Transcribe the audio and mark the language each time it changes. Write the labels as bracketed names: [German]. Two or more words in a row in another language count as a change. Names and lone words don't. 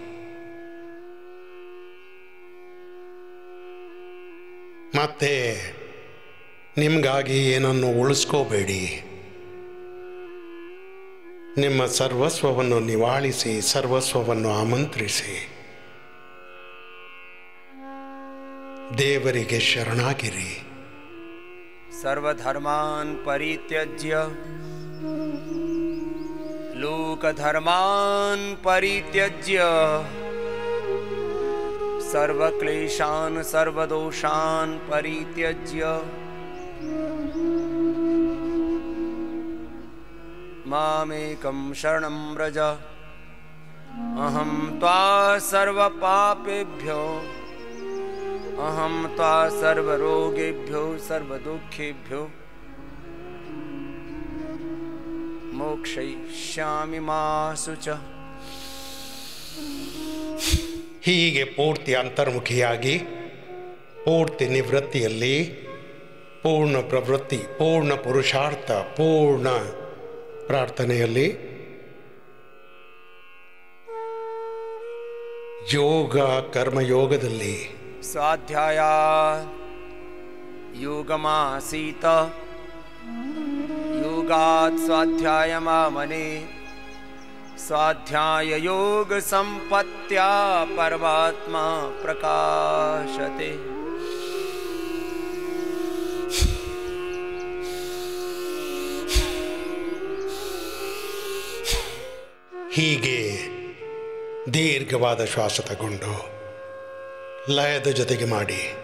[Kannada] ಮತ್ತೆ ನಿಮಗಾಗಿ ಏನನ್ನು ಉಳಿಸ್ಕೋಬೇಡಿ. ನಿಮ್ಮ ಸರ್ವಸ್ವವನ್ನು ನಿವಾಳಿಸಿ, ಸರ್ವಸ್ವವನ್ನು ಆಮಂತ್ರಿಸಿ. ದೇವರಿಗೆ ಶರಣಾಗಿರಿ. [Sanskrit] सर्वधर्मान् परित्यज्य लोकधर्मान् परित्यज्य सर्वक्लेशान् सर्वदोषान् परित्यज्य मामेकं शरणं व्रज अहं त्वा सर्वपापेभ्यो अहं त्वा सर्वरोगेभ्यो सर्वदुःखेभ्यो मोक्षयिष्यामि मा शुचः. [Kannada] ಹೀಗೆ ಪೂರ್ತಿ ಅಂತರ್ಮುಖಿಯಾಗಿ ಪೂರ್ತಿ ನಿವೃತ್ತಿಯಲ್ಲಿ ಪೂರ್ಣ ಪ್ರವೃತ್ತಿ, ಪೂರ್ಣ ಪುರುಷಾರ್ಥ, ಪೂರ್ಣ ಪ್ರಾರ್ಥನೆಯಲ್ಲಿ ಯೋಗ ಕರ್ಮಯೋಗದಲ್ಲಿ [Sanskrit] ಸ್ವಾಧ್ಯಾಯ ಯೋಗಮಾಸೀತ ಯೋಗಾತ್ ಸ್ವಾಧ್ಯಾಯ ಮಾಮನೆ स्वाध्याय योग संपत्त्या परमात्मा प्रकाशते. [Kannada] ಹೀಗೆ ದೀರ್ಘವಾದ ಶ್ವಾಸ ತಗೊಂಡು ಲಯದ ಜೊತೆಗೆ ಮಾಡಿ